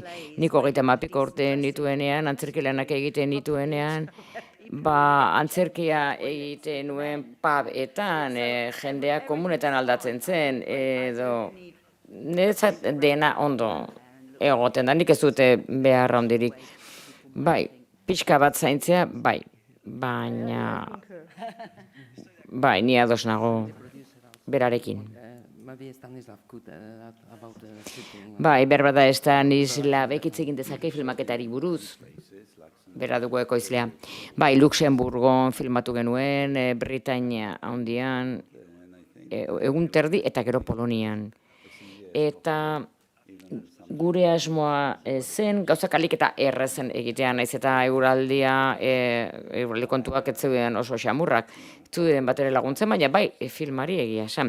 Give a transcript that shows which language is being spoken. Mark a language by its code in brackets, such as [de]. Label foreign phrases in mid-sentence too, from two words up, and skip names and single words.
[eu] Nik 30 urte nituenean, antzerkilanak egiten nituenean, antzerkia egiten nuen pubetan, jendea komunetan aldatzen zen, edo niretzat dena ondo egoten da, nik ez dute beharra hondirik. Bai, pixka bat zaintzea, bai, baina... Bai, ni ados nago berarekin. [en] Maybe Stanislav could add about the shooting. [eu] Bai, berbada Stanislav hitz egin dezake filmaketari buruz. Bera dugu ekoizlea. Bai, Luxemburgon filmatu genuen, Britainia handian, egun terdi eta gero Polonian. Eta gure asmoa zen, gauzak alik eta errezen egitea, naiz eta euraldi kontuak ez zeuden oso xamurrak, zuen bat ere laguntzen, baina bai, filmari egia esan.